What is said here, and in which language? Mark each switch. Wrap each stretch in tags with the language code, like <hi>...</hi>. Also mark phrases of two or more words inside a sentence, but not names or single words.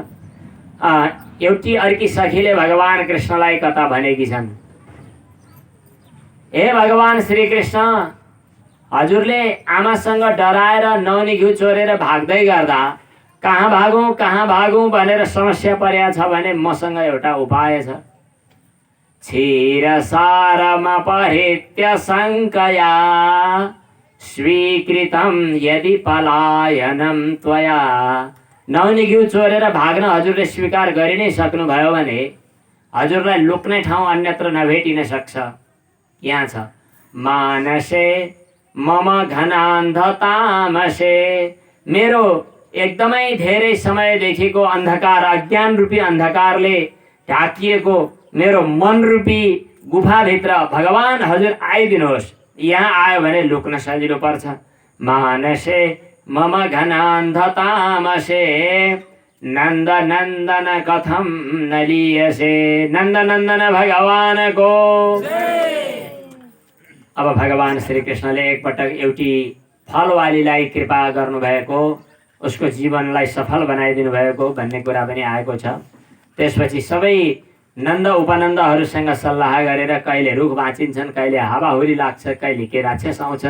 <ne>एउटी अर्की सखीले भगवान कृष्णलाई कथा भनेकी छन्, हे भगवान श्रीकृष्ण, हजुरले आमासँग डराएर नौनी घिउ चोरेर भाग्दै गर्दा कहाँ भागौँ भनेर समस्या परेको छ भने मसँग एउटा उपाय छ।</ne> <sa>क्षीरसारमपहृत्य शङ्कया स्वीकृतं यदि पलायनं त्वया।</sa> <ne>नौनी घिउ चोरेर भाग्न हजुरले स्वीकार गरि नै सक्नुभयो भने हजुरलाई लुक्ने ठाउँ अन्यत्र नभेटिन सक्छ। यहाँ छ,</ne> <sa>मानसे मम घनान्धतामसे।</sa> <ne>मेरो एकदमै धेरै समयदेखिको अन्धकार, अज्ञान रूपी अन्धकारले ढाकिएको मेरो मन रूपी गुफाभित्र भगवान हजुर आइदिनुहोस्। यहाँ आयो भने लुक्न सजिलो पर्छ।</ne> <sa>मानसे मम घनान्धतामसे नन्द नन्दन कथम नलियसे।</sa> <ne>नन्द नन्दन भगवानको। अब भगवान श्रीकृष्णले एकपटक एउटी फलवालीलाई कृपा गर्नुभएको, उसको जीवनलाई सफल बनाइदिनु भएको भन्ने कुरा पनि आएको छ। त्यसपछि सबै नन्द उपनन्दहरूसँग सल्लाह गरेर कहिले रुख भाँचिन्छन्, कहिले हावाहुरी लाग्छ, कहिले के राक्षस आउँछन्।</ne>